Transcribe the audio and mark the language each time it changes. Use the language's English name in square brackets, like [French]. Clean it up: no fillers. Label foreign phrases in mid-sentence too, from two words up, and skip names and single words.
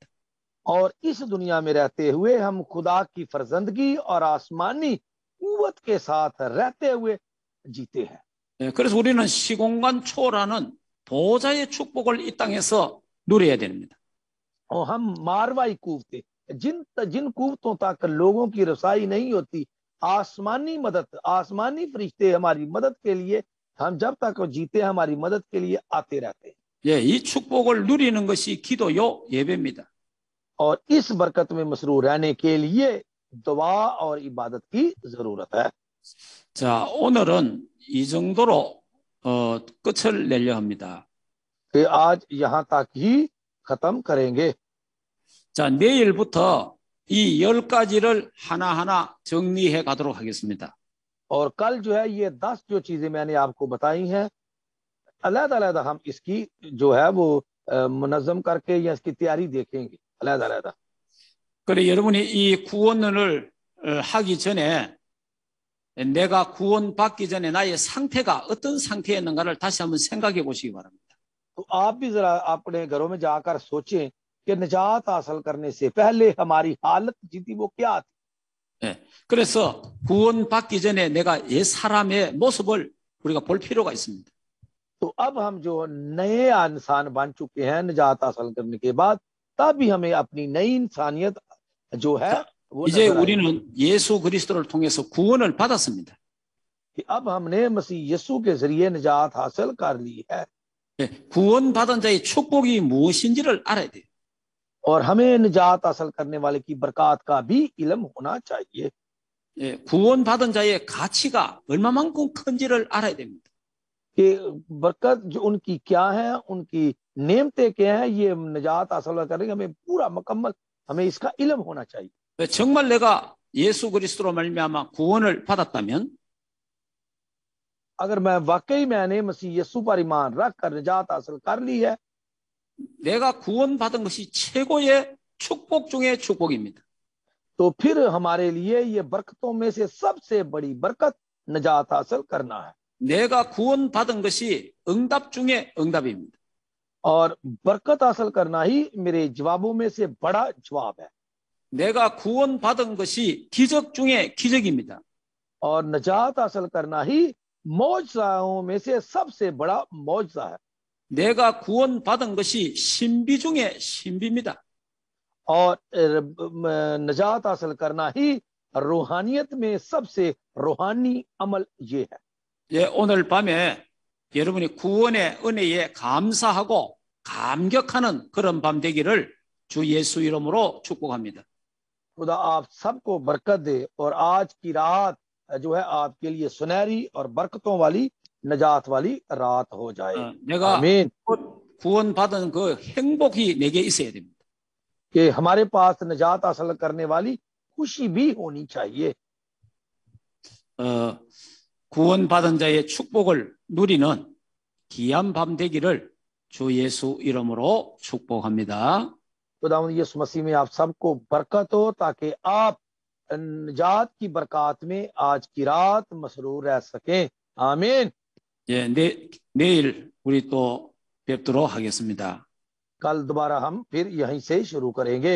[Hindi] और इस दुनिया में रहते हुए हम खुदा की फर्जंदगी और आसमानी कुव्वत के साथ रहते हुए जीते हैं। [Korean] 예, 그래서 우리는 시공간 초월하는 보좌의 축복을 이 땅에서 누려야 됩니다. [Hindi] और हम मारवाई कुव्वतें जिन कुव्वतों तक लोगों की रसाई नहीं होती, आसमानी मदद, आसमानी फरिश्ते हमारी मदद के लिए, हम जब तक जीते हमारी मदद के लिए आते रहते हैं। [Korean] 예, 이 축복을 누리는 것이 기도요 예배입니다. [Hindi] और इस बरकत में मसरूर रहने के लिए दुआ और इबादत की जरूरत है। [Korean] 자, 오늘은 이 정도로 끝을 내려 합니다. [Hindi] कि आज यहाँ तक ही खत्म करेंगे। [Korean] 자, 내일부터 이 10가지를 하나하나 정리해 가도록 하겠습니다. [Hindi] और कल जो है ये 10 जो चीजें मैंने आपको बताई हैं, अलग-अलग हम इसकी जो है वो मुनज़्ज़म करके या इसकी तैयारी देखेंगे अलग-अलग। [Korean] 그래 여러분이 이 구원을 하기 전에 내가 구원받기 전에 나의 상태가 어떤 상태였는가를 다시 한번 생각해 보시기 바랍니다. [Hindi] तो आप भी जरा अपने घरों में जाकर सोचें कि निजात हासिल करने से पहले हमारी हालत जी थी वो क्या थी। [Korean] 예, 그래서 구원받기 전에 내가 옛 사람의 모습을 우리가 볼 필요가 있습니다. [Hindi] तो अब हम जो नए इंसान बन चुके हैं निजात हासिल करने के बाद, तब भी हमें अपनी नई इंसानियत जो है वो [Korean] 이제 우리는 예수 그리스도를 통해서 구원을 받았습니다. [Hindi] कि अब हमने मसीह यीशु के जरिए निजात हासिल कर ली है। [Korean] 예, 구원받은 자의 축복이 무엇인지를 알아야 돼요. [Hindi] और हमें निजात हासिल करने वाले की बरकत का भी इल्म होना चाहिए। [Korean] 예, 구원받은 자의 가치가 얼마만큼 큰지를 알아야 됩니다. [Hindi] कि बरकत जो उनकी क्या है, उनकी नेमतें क्या है, ये निजात हासिल करेंगे हमें पूरा मुकम्मल हमें इसका इल्म होना चाहिए। [Korean] 정말 내가 예수 그리스도로 말미암아 구원을 받았다면 [Hindi] अगर मैं वाकई मैंने मसीह यीशु पर ईमान रखकर निजात हासिल कर ली है, [Korean] 내가 구원받은 것이 최고의 축복 중의 축복입니다. [Hindi] तो फिर हमारे लिए ये बरकतों में से सबसे बड़ी बरकत निजात हासिल करना है। [Korean] 내가 구원받은 것이 응답 중의 응답입니다. [Hindi] और बरकत हासिल करना ही मेरे जवाबों में से बड़ा जवाब है। [Korean] 내가 구원받은 것이 기적 중의 기적입니다. [Hindi] और निजात हासिल करना ही मौजज़ाओं में से सबसे बड़ा मौजज़ा है। [Korean] 내가 구원받은 것이 신비 중의 신비입니다. [Hindi] और निजात हासिल करना ही रूहानियत में सबसे रूहानी अमल ये है। [Korean] 예, 오늘 밤에 여러분이 구원의 은혜에 감사하고 감격하는 그런 밤 되기를 주 예수 이름으로 축복합니다. [Hindi] खुदा आप सबको बरकत दे और आज की रात जो है आपके लिए सुनहरी और बरकतों वाली निजात वाली रात हो जाए। [Korean] 내가 [Hindi] आमीन। [Korean] 구원받은 그 행복이 내게 있어야 됩니다. [Hindi] कि हमारे पास निजात हासिल करने वाली खुशी भी होनी चाहिए। [Korean] 구원받은 자의 축복을 누리는 귀한 밤 되기를 주 예수 이름으로 축복합니다. [Hindi] खुदावंद यीशु मसीह में आप सबको बरकत हो ताकि आप निजात की बरकत में आज की रात मसरूर रह सकें। आमीन। [Korean] 예, 내일 우리 또 뵙도록 하겠습니다. [Hindi] कल दोबारा हम फिर यहीं से शुरू करेंगे।